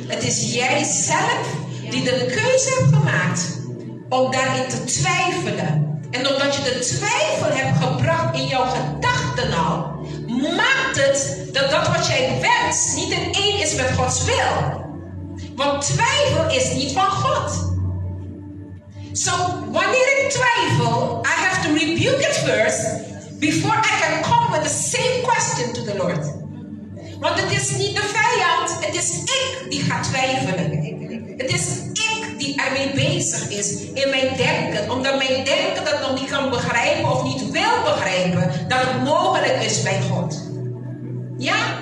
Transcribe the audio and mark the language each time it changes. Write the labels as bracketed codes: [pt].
[nl] Het is jij zelf die de keuze hebt gemaakt om daarin te twijfelen. En omdat je de twijfel hebt gebracht in jouw gedachten al, maakt het dat wat jij wenst niet in één is met Gods wil. Want twijfel is niet van God. [en] So, [nl] wanneer ik twijfel, [en] I have to rebuke it first before I can come with the same question to the Lord. [nl] Want het is niet de vijand, het is ik die gaat twijfelen. Het is ik die ermee bezig is in mijn denken. Omdat mijn denken dat nog niet kan begrijpen of niet wil begrijpen dat het mogelijk is bij God. Ja?